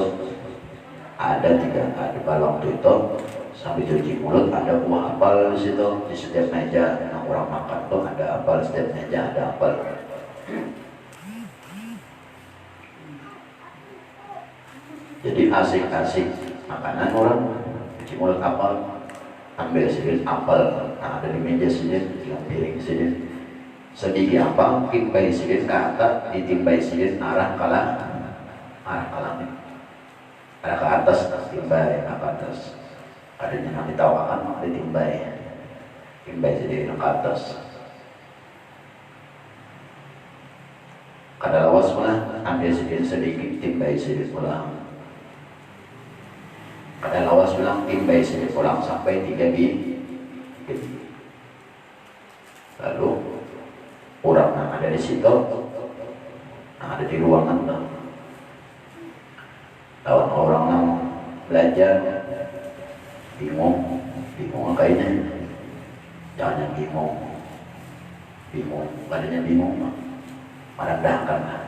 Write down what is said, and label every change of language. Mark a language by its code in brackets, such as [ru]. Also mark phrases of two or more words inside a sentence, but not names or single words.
[id] Ada pada waktu itu sambil cuci mulut ada buah apel di situ di setiap meja. Nah, orang makan tuh ada apel, setiap meja ada apel. Jadi asik-asik makanan orang cuci mulut apel, ambil sedikit apel. Nah, ada di meja sedikit, di piring sedikit. [bjn] Sedikit apa, timbai sedikit ke atas, ditimbai sedikit arah kalah arah ke atas, timbai ke atas. Adanya yang ditawakan, ada timbai sedikit ke atas. Kada lawas pula, ambil sedikit, timbai sedikit pulang. Kada lawas pulang, timbai sedikit pulang sampai 3 biji. [id] Lalu orang yang ada di situ, yang ada di ruangan tuh, lawan orang yang belajar bingung kayaknya, jangan bingung, badannya bingung, merendahkan.